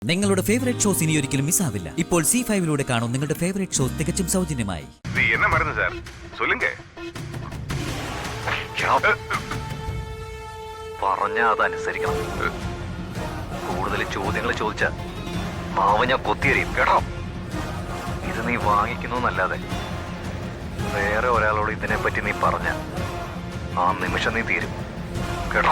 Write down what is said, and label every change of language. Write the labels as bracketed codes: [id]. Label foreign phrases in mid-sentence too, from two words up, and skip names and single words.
[ml] നിങ്ങളുടെ [en] favourite shows [ml] ഇനി ഒരിക്കലും മിസ്സാവില്ല. ഇപ്പോൾ C5 കാണും നിങ്ങളുടെ [en] favourite shows [ml] തികച്ചും സൗജന്യമായി. [ta] என்ன மருந்து சார் சொல்லுங்க. [ml] പറഞ്ഞ അതനുസരിക്കണം. കൂടുതൽ ചോദ്യങ്ങൾ ചോദിച്ച മാവ ഞാൻ കൊത്തിയറിയും കേട്ടോ. ഇത് നീ വാങ്ങിക്കുന്നല്ലാതെ വേറെ ഒരാളോട് ഇതിനെപ്പറ്റി നീ പറഞ്ഞ ആ നിമിഷം നീ തീരും കേട്ടോ.